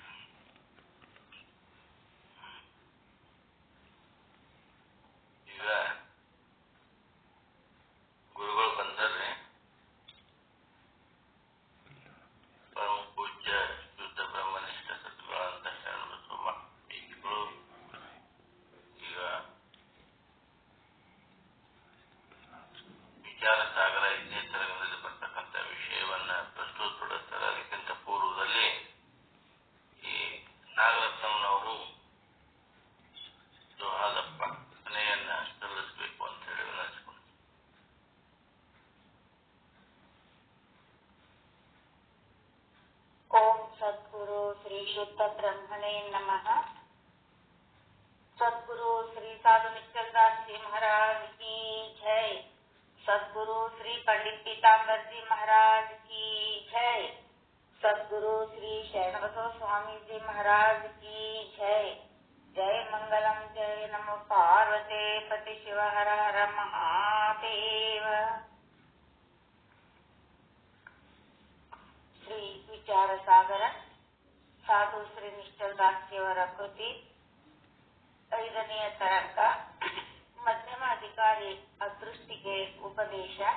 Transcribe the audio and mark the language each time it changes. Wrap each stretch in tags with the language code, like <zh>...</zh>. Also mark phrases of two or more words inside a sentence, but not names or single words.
<kn>ಈಗ ಗುರುಗಳು ಬಂದರೆ ಪರಮ ಪೂಜ್ಯ ಶುದ್ಧ ಬ್ರಹ್ಮನಿಷ್ಠ ಸದ್ಗುರುಗಳಂತ ಶರಣಬಸವ ಸ್ವಾಮೀಜಿಗಳು ಈಗ ವಿಚಾರ ಸಾಗರ 5ನೇ ತರಗತಿಯಲ್ಲಿ ಬರ್ತಕ್ಕಂಥ ವಿಷಯವನ್ನ ಪ್ರಸ್ತುತಪಡಿಸ್ತಾರೆ. ಅದಕ್ಕಿಂತ ಪೂರ್ವದಲ್ಲಿ ಈ ನಾಗರತ್ನಮ್ಮನವರು ಜೋಹಾದಪ್ಪ ಮನೆಯನ್ನ ಸಲ್ಲಿಸಬೇಕು ಅಂತ ಹೇಳಿ ವಿನಂತಿಸಿಕೊಂಡು.</kn> <sa>ಓಂ ಸದ್ಗುರು ಶ್ರೀ ಶುದ್ಧ ಬ್ರಹ್ಮಣೇ ನಮಃ.</sa> <hi>सद्गुरु श्री साधु निश्चलदास जी महाराज की जय. सद्गुरु श्री पंडित पीताम्बर जी महाराज की जय. सद्गुरु श्री शरणबसव स्वामी जी महाराज की जय.</hi> <sa>जय मंगलम जय नमो पार्वते पति शिव हर हर महादेव.</sa> <kn>ಶ್ರೀ ವಿಚಾರ ಸಾಗರ ಸಾಧು ಶ್ರೀ ನಿಶ್ಚಲದಾಸಿಯವರ ಕೃತಿ 5ನೆಯ ತರಂಗ ಮಧ್ಯಮ ಅಧಿಕಾರಿ ಅದೃಷ್ಟಿಗೆ ಉಪದೇಶ</kn>